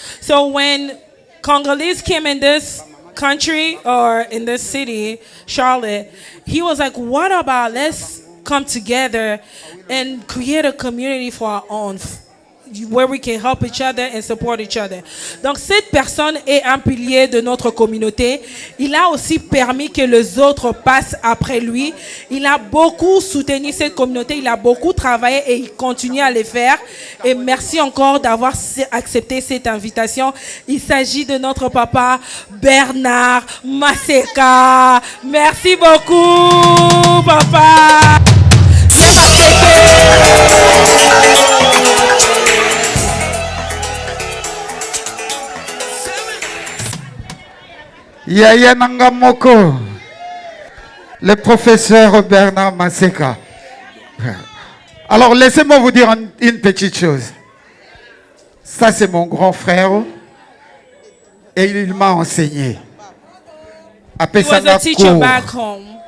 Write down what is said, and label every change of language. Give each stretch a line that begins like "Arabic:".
English: So when Congolese came in this country or in this city, Charlotte, he was like, what about let's come together and create a community for our own, where we can help each other and support each other.
French: Donc cette personne est un pilier de notre communauté. Il a aussi permis que les autres passent après lui. Il a beaucoup soutenu cette communauté, il a beaucoup travaillé et il continue à le faire. Et merci encore d'avoir accepté cette invitation. Il s'agit de notre papa Bernard Maseka. Merci beaucoup, papa. Yaya Nangamoko, le professeur Bernard Maseka. Alors, laissez-moi vous dire une petite chose. Ça, c'est mon grand frère et il m'a enseigné.
English: He was a teacher back home.